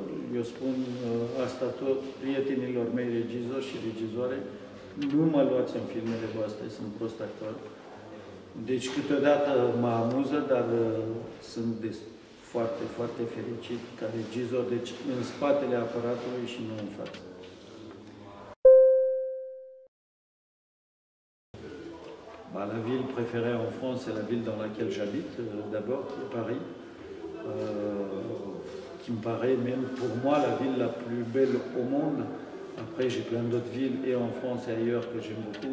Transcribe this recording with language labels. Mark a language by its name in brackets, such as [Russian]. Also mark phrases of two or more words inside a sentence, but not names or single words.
[Romanian] Eu spun asta tot prietenilor mei regizori și regizoare. Nu mă luați în filmele voastre, sunt prost actor. Deci câteodată mă amuză, dar sunt foarte, foarte fericit ca regizor. Deci în spatele aparatului și nu în față. [French] La ville préférée en France, c'est la ville dans laquelle j'habite, d'abord, Paris. Qui me paraît même pour moi la ville la plus belle au monde. Après j'ai plein d'autres villes et en France et ailleurs que j'aime beaucoup.